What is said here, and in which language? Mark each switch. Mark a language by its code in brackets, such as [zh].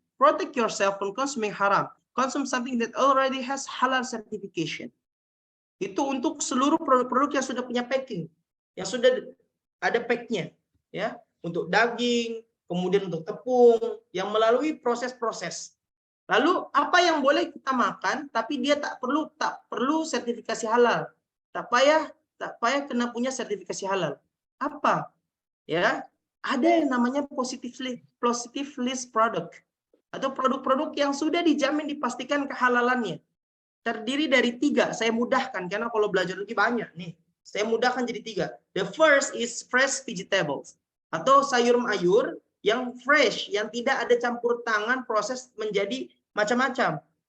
[en] Protect yourself from consuming haram. Consume something that already has halal certification. [id] Itu untuk seluruh produk-produk yang sudah punya packing, yang sudah ada pack-nya, ya, untuk daging, kemudian untuk tepung, yang melalui proses-proses. Lalu apa yang boleh kita makan, tapi dia tak perlu sertifikasi halal, tak payah kena punya sertifikasi halal. Apa? Ya, ada yang namanya positive list product. Atau produk-produk yang sudah dijamin dipastikan kehalalannya. Terdiri dari 3, saya mudahkan, karena kalau belajar lebih banyak nih. Saya mudahkan jadi 3. [en] The first is fresh vegetables. [id] Atau sayur-mayur yang fresh, yang tidak ada campur tangan proses menjadi macam-macam.